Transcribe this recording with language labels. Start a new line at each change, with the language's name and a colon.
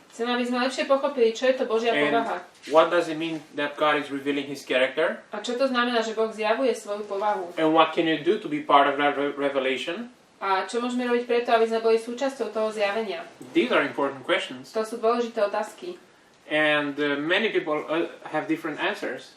Slovak: Chcem, aby sme lepšie pochopili, čo je to Božia povaha.
English: What does it mean that God is revealing His character?
Slovak: A čo to znamená, že Boh zjavuje svoju povahu.
English: And what can you do to be part of that revelation?
Slovak: A čo môžeme robiť preto, aby sme boli súčasťou toho zjavenia?
English: These are important questions.
Slovak: To sú dôležité otázky.
English: And many people have different answers.